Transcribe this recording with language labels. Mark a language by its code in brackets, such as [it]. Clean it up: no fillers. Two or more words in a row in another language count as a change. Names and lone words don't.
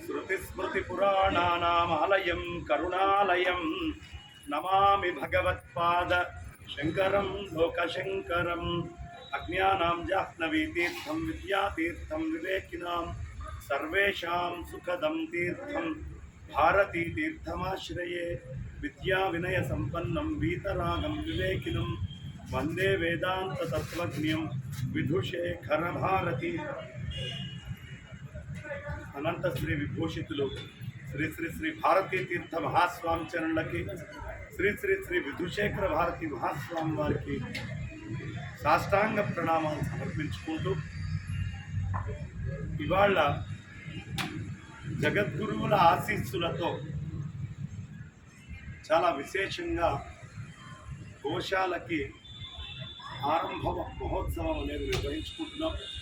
[sa] श्रुतिस्मृतिपुराणानामालयं करुणालयं नमामि भगवत्पाद शङ्करं लोकशङ्करम् अज्ञानां जाह्नवीतीर्थं विद्यातीर्थं विवेकिनां सर्वेषां सुखदं तीर्थं भारतीतीर्थमाश्रये विद्याविनयसम्पन्नं वीतरागं विवेकिनं वंदे वेदांततत्त्वज्ञं विधुशेखरभारती [te] అనంత శ్రీ విభూషితులు శ్రీ శ్రీ శ్రీ భారతీ తీర్థ మహాస్వామీ చరణాలకీ శ్రీ శ్రీ శ్రీ విధుశేఖర భారతీ మహాస్వామీ వారికీ సాష్టాంగ ప్రణామాలు సమర్పించుకుంటూ ఇవాళ జగద్గురువుల ఆశీస్సులతో చాలా విశేషంగా గోశాలకి ఆరంభ మహోత్సవం అనేది నిర్వహించుకుంటున్నాం.